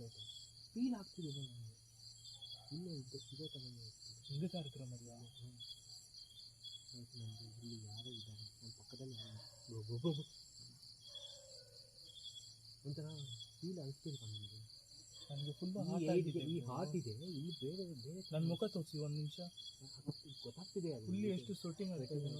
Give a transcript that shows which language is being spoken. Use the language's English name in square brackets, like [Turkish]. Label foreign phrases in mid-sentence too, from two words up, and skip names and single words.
[Kannada] ಫೀಲ್ ಆಗ್ತಿದೆ. ಇಲ್ಲ, ಇದೇ ಥರ [Tamil] இங்கே தான் இருக்கிற மாதிரியா? [Kannada] ಇಲ್ಲಿ ಯಾರೋ ಇದ್ದಾರೆ ನಮ್ಮ ಪಕ್ಕದಲ್ಲಿ ಒಂಥರ ಫೀಲ್ ಅನಿಸ್ತಿದೆ ನಮಗೆ. ನನಗೆ ಫುಲ್ ಈ ಹಾರ್ಟ್ ಇದೆ ಇಲ್ಲಿ ಬೇರೆ ಬೇರೆ ನನ್ನ ಮುಖ ತೋರಿಸಿ ಒಂದು ನಿಮಿಷ. ಗೊತ್ತಾಗ್ತಿದೆ ಅದು ಫುಲ್ಲಿ ಎಷ್ಟು ಶೂಟಿಂಗ್ ಆಗ್ತದೆ ನೋಡಿ.